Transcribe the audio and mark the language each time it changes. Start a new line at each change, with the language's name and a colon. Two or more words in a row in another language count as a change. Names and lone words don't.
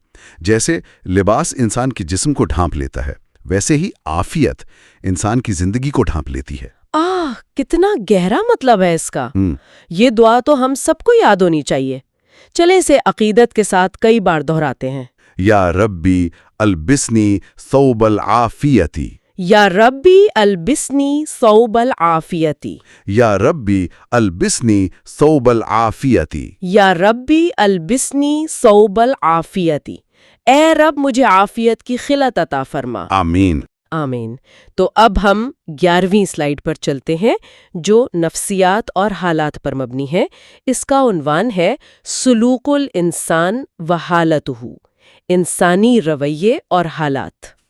Urdu: جیسے لباس انسان کے جسم کو ڈھانپ لیتا ہے، ویسے ہی عافیت انسان کی زندگی کو ڈھانپ لیتی ہے۔ کتنا گہرا مطلب ہے اس کا۔ یہ دعا تو ہم سب کو یاد ہونی چاہیے۔ چلیں اسے عقیدت کے ساتھ کئی بار دہراتے ہیں۔
Arabic: یا ربی البسنی ثوب العافیتی۔ یا ربی البسنی ثوب العافیتی۔ یا ربی البسنی ثوب العافیتی۔ یا ربی البسنی ثوب العافیتی،
Urdu: اے رب مجھے عافیت کی خلعت عطا فرما۔ آمین۔ آمین۔ تو اب ہم 11ویں سلائیڈ پر چلتے ہیں جو نفسیات اور حالات پر مبنی ہے۔ اس کا عنوان ہے
Arabic: سلوک الانسان و حالتہ،
Urdu: انسانی رویے اور حالات۔